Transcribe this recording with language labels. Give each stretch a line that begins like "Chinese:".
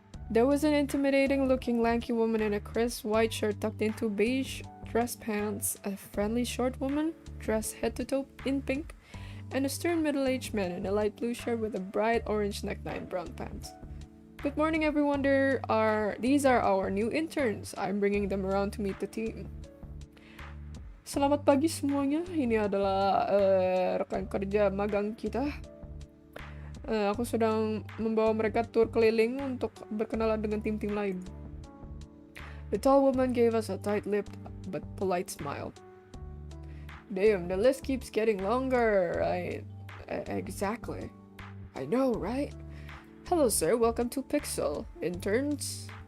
English: There was an intimidating looking lanky woman in a crisp white shirt tucked into beige dress pants, a friendly short woman dressed head to toe in pink, and a stern middle-aged man in a light blue shirt with a bright orange necktie and brown pants. Good morning everyone, these are our new interns. I'm bringing them around to meet the team.
Indonesian: Selamat pagi semuanya, ini adalah rekan kerja magang kita. Aku sedang membawa mereka tur keliling untuk berkenalan dengan tim-tim lain.
English: The tall woman gave us a tight-lipped but polite smile. Damn, the list keeps getting longer. Exactly. I know, right? Hello sir, welcome to Pixel. Interns?